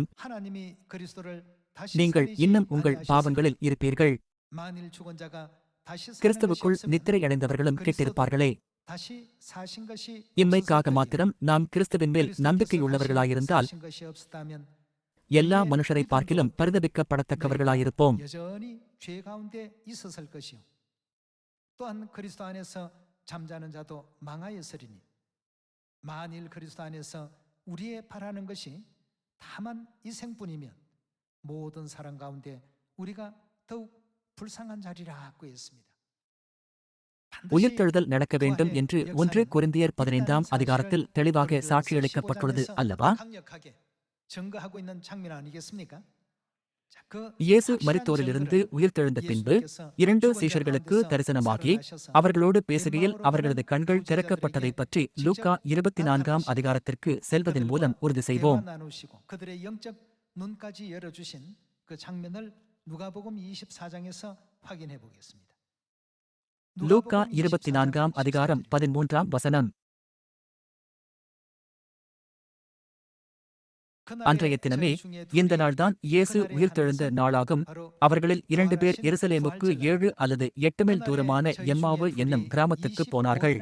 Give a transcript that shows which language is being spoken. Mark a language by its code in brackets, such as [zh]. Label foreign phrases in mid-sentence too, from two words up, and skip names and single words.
[ta] நீங்கள் இன்னும் உங்கள் பாவங்களில் இருப்பீர்கள். கிறிஸ்துவுக்குள் நித்திரை அடைந்தவர்களும் கெட்டிருப்பார்களே. இம்மைக்காக மாத்திரம் நாம் கிறிஸ்துவின் மேல் நம்பிக்கையுள்ளவர்களாயிருந்தால் எல்லா மனுஷரை பார்க்கிலும் பரிதபிக்கப்படத்தக்கவர்களாயிருப்போம். [ko] 모든 사람 가운데 우리가 더욱 불쌍한 자리라고 했습니다. [ta] உயிர்த்தெழுதல் நடக்க வேண்டும் என்று 1 கொரிந்தியர் 15ஆம் அதிகாரத்தில் தெளிவாக சாட்சியளிக்கப்பட்டுள்ளது அல்லவா? இயேசு மரித்தோரிலிருந்து உயிர்த்தெழுந்த பின்பு 2 சீஷர்களுக்கு தரிசனமாகி அவர்களோடு பேசுகையில் அவர்களது கண்கள் திறக்கப்பட்டதைப் பற்றி லூக்கா 24ஆம் அதிகாரத்திற்கு செல்வதன் மூலம் உறுதி செய்வோம். [ko] 눈까지 열어주신 그 장면을 누가복음 24장에서 확인해 보겠습니다. [ta] லூக்கா 24ஆம் அதிகாரம் 13ஆம் வசனம். அன்றைய தினமே இந்த நாள்தான் இயேசு உயிர்த்தெழுந்த நாளாகும். அவர்களில் 2 பேர் எருசலேமுக்கு 7 அல்லது 8 மைல் தூரமான எம்மாவு என்னும் கிராமத்துக்கு போனார்கள்.